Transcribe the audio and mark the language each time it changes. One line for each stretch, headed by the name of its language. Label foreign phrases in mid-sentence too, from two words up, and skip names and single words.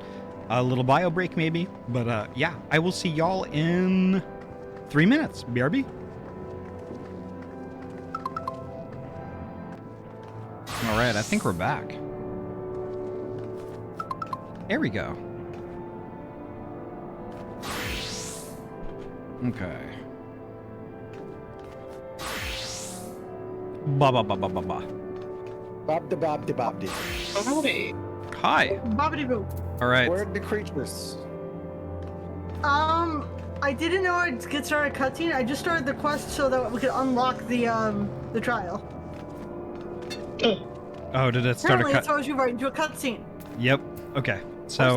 English: A little bio break maybe, but yeah, I will see y'all in 3 minutes. BRB. All right, I think we're back. There we go. Okay. Ba ba ba ba ba ba. Bob de bob de bob de. Howdy. Hi. Bobbity boo. All right. Where are the creatures? I didn't know I'd get started cutscene. I just started the quest so that we could unlock the trial. Oh, did it start Apparently, a it throws you right into a cutscene. Yep. Okay. So